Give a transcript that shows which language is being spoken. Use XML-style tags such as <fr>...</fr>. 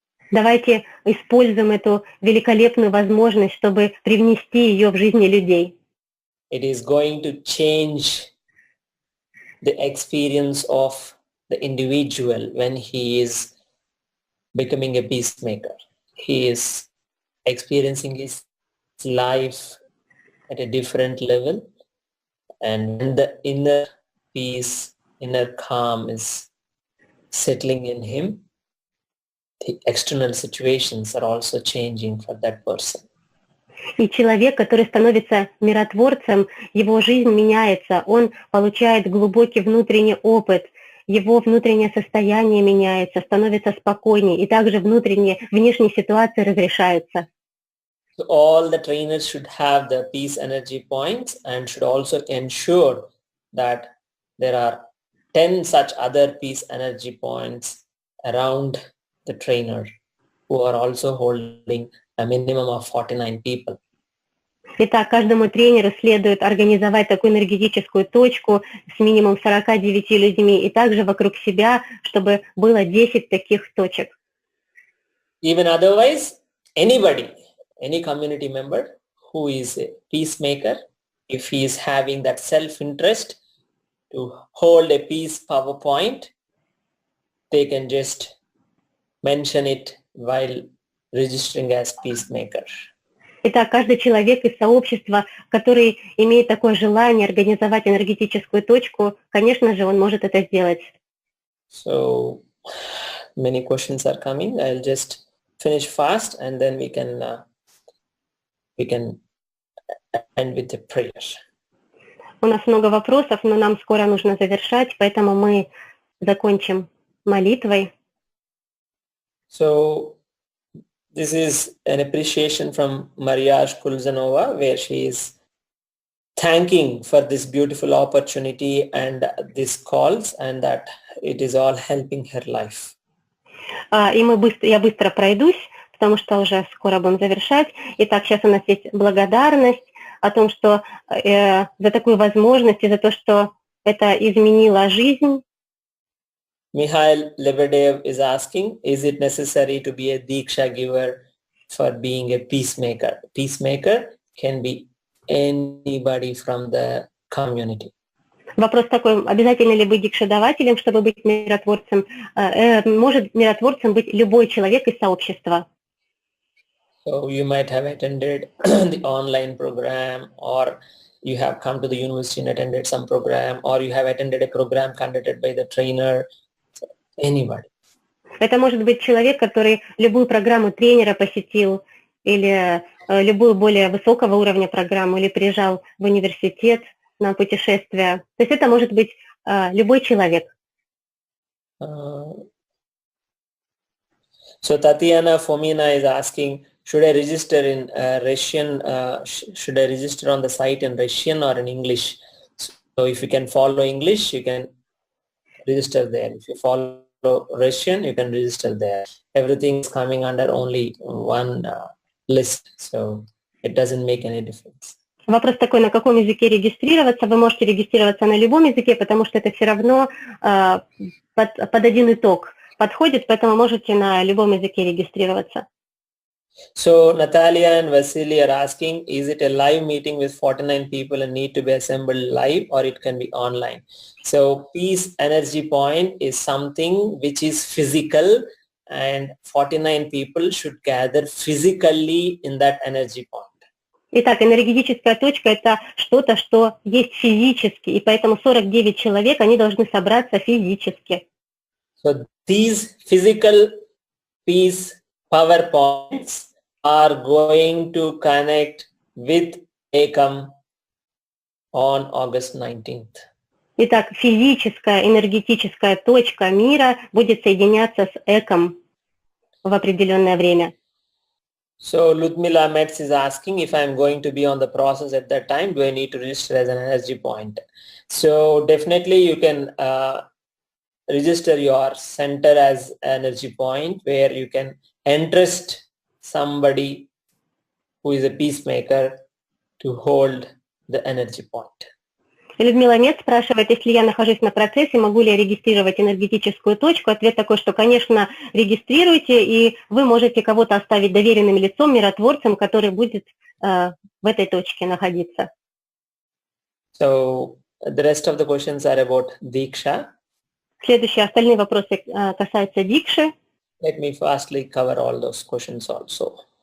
<ru>Давайте используем эту великолепную возможность, чтобы привнести ее в жизни людей.</ru> <en>It is going to change the experience of the individual when he is becoming a peacemaker. He is experiencing his life at a different level, and when the inner peace, inner calm is settling in him, the external situations are also changing for that person.</en> <ru>И человек, который становится миротворцем, его жизнь меняется, он получает глубокий внутренний опыт, его внутреннее состояние меняется, становится спокойнее, и также внутренние, внешние ситуации разрешаются.</ru> <en>So all the trainers should have the peace energy points and should also ensure that there are 10 such other peace energy points around the trainer who are also holding a minimum of 49 people.</en> <ru>Итак, каждому тренеру следует организовать такую энергетическую точку с минимум 49 людьми и также вокруг себя, чтобы было 10 таких точек.</ru> <en>Even otherwise, anybody, any community member who is a peacemaker, if he is having that self-interest to hold a peace PowerPoint, they can just mention it while registering as peacemaker.</en> <ru>Итак, каждый человек из сообщества, который имеет такое желание организовать энергетическую точку, конечно же, он может это сделать.</ru> <en>So many questions are coming. I'll just finish fast and then we can end with the prayer.</en> <ru>У нас много вопросов, но нам скоро нужно завершать, поэтому мы закончим молитвой.</ru> <en>So this is an appreciation from Maria Shkulzanova, where she is thanking for this beautiful opportunity and these calls, and that it is all helping her life.</en> <ru>Я быстро пройдусь, потому что уже скоро будем завершать. Итак, сейчас у нас есть благодарность о том, что за такую возможность и за то, что это изменило жизнь.</ru> <en>Mikhail Lebedev is asking, is it necessary to be a Diksha giver for being a peacemaker? Peacemaker can be anybody from the community.</en> <ru>Вопрос такой, обязательно ли быть дикшадавателем, чтобы быть миротворцем? Может миротворцем быть любой человек из сообщества.</ru> <en>So you might have attended the online program, or you have come to the university and attended some program, or you have attended a program conducted by the trainer. So anybody.</en> <ru>Это может быть человек, который любую программу тренера посетил, или любую более высокого уровня программу, или приезжал в университет на путешествие. То есть это может быть любой человек.</ru> <en>So Tatiana Fomina is asking, should I register in Russian? Should I register on the site in Russian or in English? So if you can follow English, you can register there. If you follow Russian, you can register there. Everything is coming under only one list, so it doesn't make any difference.</en> <ru>Вопрос такой, на каком языке регистрироваться. Вы можете регистрироваться на любом языке, потому что это все равно под один итог подходит, поэтому можете на любом языке регистрироваться.</ru> <en>So Natalia and Vasily are asking, is it a live meeting with 49 people and need to be assembled live, or it can be online? So Peace Energy Point is something which is physical, and 49 people should gather physically in that energy point.</en> <ru>Итак, энергетическая точка – это что-то, что есть физически, и поэтому 49 человек, они должны собраться физически.</ru> <en>So these physical peace power points are going to connect with Ekam on August 19th.</en> <ru>Итак, физическая энергетическая точка мира будет соединяться с Эком в определенное время.</ru> <en>So Ludmila Metz is asking if I'm going to be on the process at that time, do I need to register as an energy point? So definitely you can register your center as energy point where you can entrust somebody who is a peacemaker to hold the energy point.</en> <ru>Людмила Мец спрашивает, если я нахожусь на процессе, могу ли я регистрировать энергетическую точку. Ответ такой, что, конечно, регистрируйте, и вы можете кого-то оставить доверенным лицом, миротворцем, который будет в этой точке находиться.</ru> <en>So the rest of the questions are about Diksha.</en> <ru>Следующие, остальные вопросы касаются Дикши.</ru> <en>Let me firstly cover all those questions also.</en>